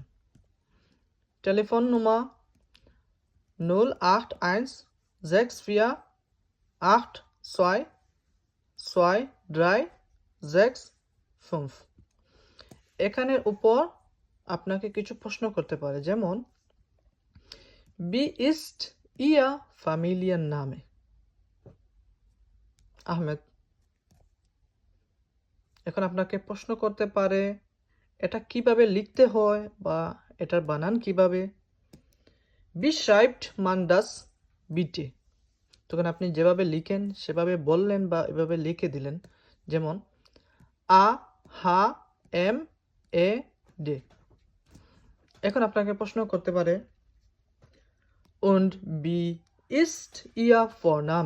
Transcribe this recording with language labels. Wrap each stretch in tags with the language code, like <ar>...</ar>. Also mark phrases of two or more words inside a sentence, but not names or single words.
<bn>Telefonnummer 08164822365 এখানের উপর আপনাকে কিছু প্রশ্ন করতে পারে, যেমন</bn> <de>Wie ist Ihr Familienname?</de> <bn>আহমেদ। এখন আপনাকে প্রশ্ন করতে পারে এটা কিভাবে লিখতে হয় বা এটার বানান কিভাবে।</bn> <de>Wie schreibt man das bitte?</de> <bn>তখন আপনি যেভাবে লিখেন সেভাবে বললেন বা এভাবে লিখে দিলেন, যেমন AHMED। এখন আপনাকে প্রশ্ন করতে পারে</bn> <de>Und wie ist Ihr Vorname?</de>